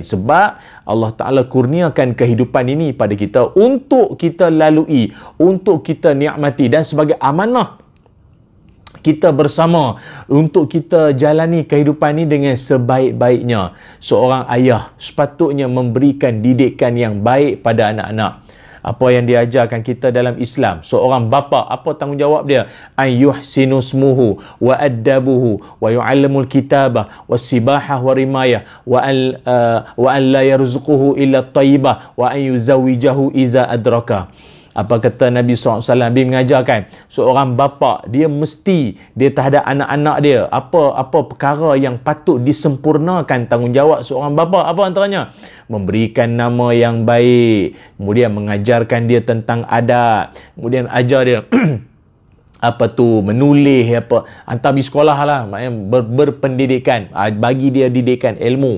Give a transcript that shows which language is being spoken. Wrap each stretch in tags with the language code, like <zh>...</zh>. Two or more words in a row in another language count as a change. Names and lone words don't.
<ms>Sebab Allah Ta'ala kurniakan kehidupan ini pada kita untuk kita lalui, untuk kita nikmati dan sebagai amanah kita bersama untuk kita jalani kehidupan ini dengan sebaik-baiknya. Seorang ayah sepatutnya memberikan didikan yang baik pada anak-anak. Apa yang diajarkan kita dalam Islam, seorang bapa, apa tanggungjawab dia?</ms> <ar>أن يحسن اسمه ويؤدبه ويعلمه الكتابة والسباحة والرماية وأن لا يرزقه إلا الطيبة وأن يزوجه إذا أدرك.</ar> <ms>Apa kata Nabi SAW? Dia mengajarkan seorang bapa, dia mesti dia terhadap anak-anak dia, apa perkara yang patut disempurnakan tanggungjawab seorang bapa. Apa antaranya? Memberikan nama yang baik, kemudian mengajarkan dia tentang adab, kemudian ajar dia menulis, hantar pergi sekolah lah, maknanya berpendidikan, bagi dia didikan ilmu.</ms>